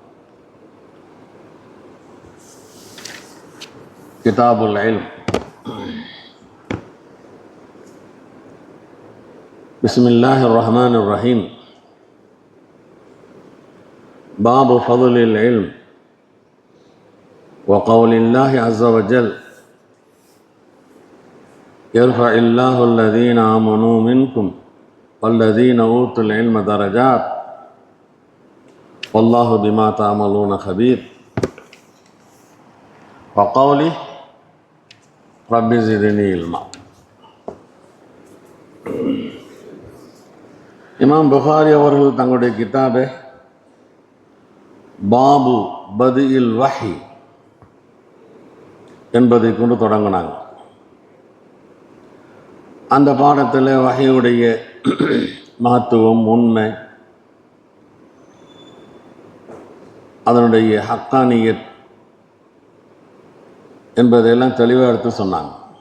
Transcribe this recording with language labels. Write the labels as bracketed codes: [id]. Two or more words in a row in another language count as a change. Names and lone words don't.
[ar] كتاب العلم. بسم الله الرحمن الرحيم. باب فضل العلم وقول الله عز وجل يرفع الله الذين آمنوا منكم والذين أوتوا العلم درجات والله بما تعملون خبير وقوله رب زدني علما. [ta] இமாம் புகாரி அவர்கள் தங்களுடைய கிதாபை [ar] باب بدء الوحي [ta] என்பதை கொண்டு தொடங்கினாங்க. அந்த பாடத்தில் வஹியுடைய மகத்துவம், உண்மை, அதனுடைய ஹக்கானியத் என்பதையெல்லாம் தெளிவாக எடுத்து சொன்னாங்க.